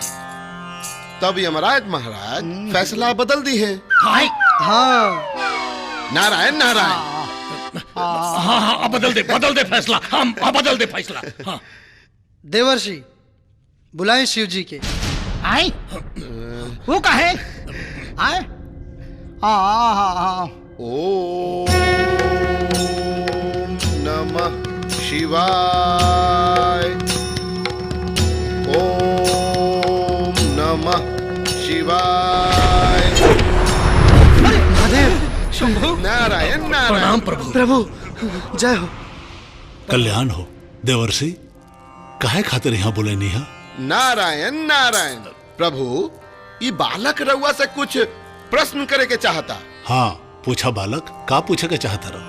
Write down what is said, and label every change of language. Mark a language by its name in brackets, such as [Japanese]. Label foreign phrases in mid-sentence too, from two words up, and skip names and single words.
[Bhojpuri] तब यमराज महाराज फैसला बदल दी है। हाँ, नारायण नारायण। हाँ, बदल दे फैसला। हम बदल दे फैसला। हाँ। देवर्षि, बुलाएं शिव जी के। आई वो कहे आए। [Sanskrit] ओम नमः शिवाय। ओम नमः शिवाय। [Bhojpuri] महादेव, शंभु। नारायण नारायण। प्रणाम प्रभु। प्रभु जय हो। कल्याण हो। देवर्षि, काहे खातिर यहाँ बोले नहीं? नारायण नारायण। प्रभु, ये बालक रउआ से कुछ प्रश्न करे के चाहता। हाँ, पूछा बालक, का पूछे के चाहता रहो?